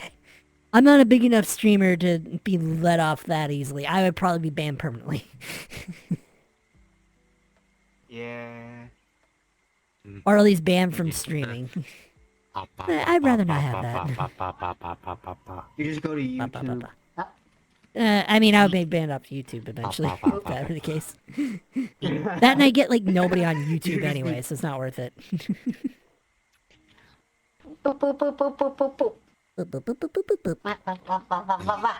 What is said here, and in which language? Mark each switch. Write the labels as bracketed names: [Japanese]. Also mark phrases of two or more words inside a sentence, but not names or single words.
[English] I'm not a big enough streamer to be let off that easily. I would probably be banned permanently. Yeah. Or at least banned from streaming. I'd rather not have that. You just go to Ba, ba, ba, YouTube. ba. I mean, I would be banned off YouTube eventually, if that were the case. That and I get, like, nobody on YouTube anyway, so it's not worth it. Boop, boop, boop, boop, boop, boop, boop. Boop, boop, boop, boop, boop, boop, boop. Wah, wah, wah, wah, wah, wah, wah.